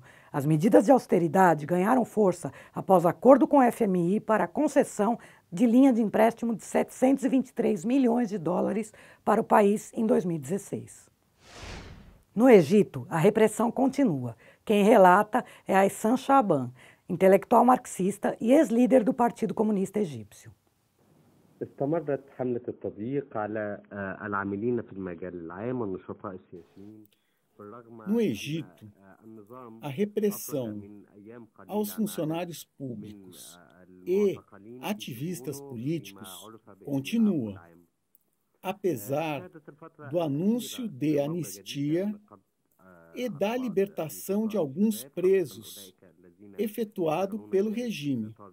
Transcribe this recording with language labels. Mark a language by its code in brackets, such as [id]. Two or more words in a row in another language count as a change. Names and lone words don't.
[pt] As medidas de austeridade ganharam força após acordo com o FMI para a concessão de linha de empréstimo de 723 milhões de dólares para o país em 2016. No Egito, a repressão continua. Quem relata é Ayssan Shaaban, intelectual marxista e ex-líder do Partido Comunista Egípcio. [ar] استمرت حملة التضييق على العاملين في المجال العام والنشطاء السياسيين. [pt] No Egito, a repressão aos funcionários públicos e ativistas políticos continua, apesar do anúncio de anistia e da libertação de alguns presos efetuado pelo regime.